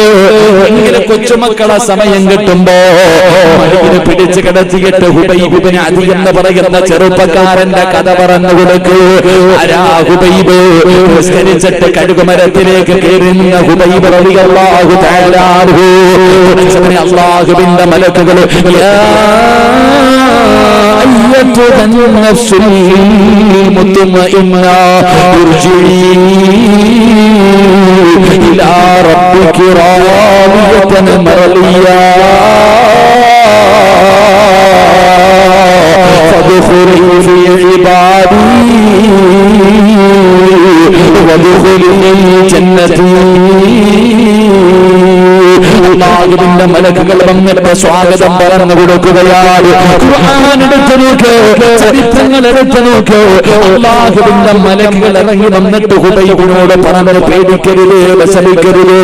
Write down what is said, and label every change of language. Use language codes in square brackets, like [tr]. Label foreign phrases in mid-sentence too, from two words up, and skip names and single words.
[ml] എങ്കിലും കൊച്ചുമക്കളെ സമയം കിട്ടുമ്പോ മടിയിൽ പിടിച്ച് കിടത്തിയിട്ട് ഹുബൈബ് ഇബ്നു അദി എന്ന് പറയുന്ന ചെറുപ്പക്കാരന്റെ കഥ പറഞ്ഞു കൊടുക്കൂ. ആരാ ഹുബൈബ്? നിസ്കരിച്ചിട്ട് കഴുകുമരത്തിലേക്ക് കയറുന്ന ഹുബൈബ് [ar] رضي الله تعالى عنه. [ml] അല്ലാഹുവിന്റെ മലക്കുകൾ [ar] أيتها النفس المطمئنة ارجعي إلى ربك راضية مرضية فادخلي في عبادي وادخلي جنتي. [ml] അല്ലാഹുവിന്റെ മലക്കുകൾ വന്നിട്ട് സ്വാഗതം പറഞ്ഞു കൊടുക്കുകയാണ്. ഖുർആൻ എടുത്തു നോക്ക്, ചരിത്രങ്ങൾ എടുത്തു നോക്ക്. അല്ലാഹുവിന്റെ മലക്കുകൾ ഇറങ്ങി വന്നിട്ട് ഹുബൈബിനോട് പറഞ്ഞു, പേടിക്കരുത്, വിഷമിക്കരുത്.